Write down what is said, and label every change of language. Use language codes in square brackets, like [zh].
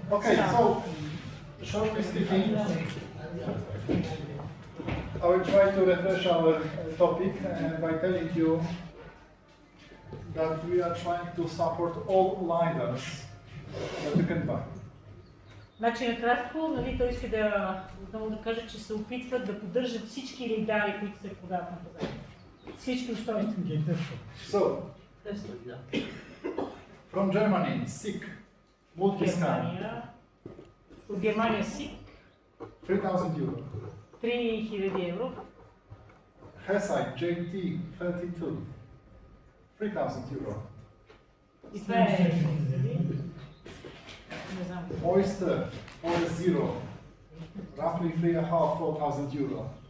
[en] Okay, so shortly speaking, I will try to refresh our topic by telling you that we are trying to support all lidars that you can buy. [bg] Значи накратко, нали, той иска да каже, че се опитват да поддържат всички лидари, които се продават на пазара. Всички устройства. [en] So, from Germany, SICK, multi-scan, [bg] от Германия SICK, [en] 3,000 euro. [bg] 3000 евро. [en] Hesite JT32, 3,000 euro. [bg] И това е... Не знам. [en] Oyster Zero, roughly 3,500-4,000 euro.